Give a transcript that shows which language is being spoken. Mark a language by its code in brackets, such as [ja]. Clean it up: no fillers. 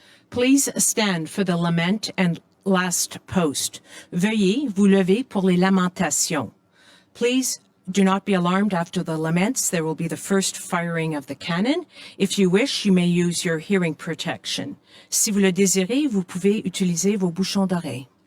[en] Please stand for the lament and last post. [fr] Veuillez vous lever pour les lamentations. [en] Please do not be alarmed after the laments. There will be the first firing of the cannon. If you wish, you may use your hearing protection. [fr] Si vous le désirez, vous pouvez utiliser vos bouchons d'oreille.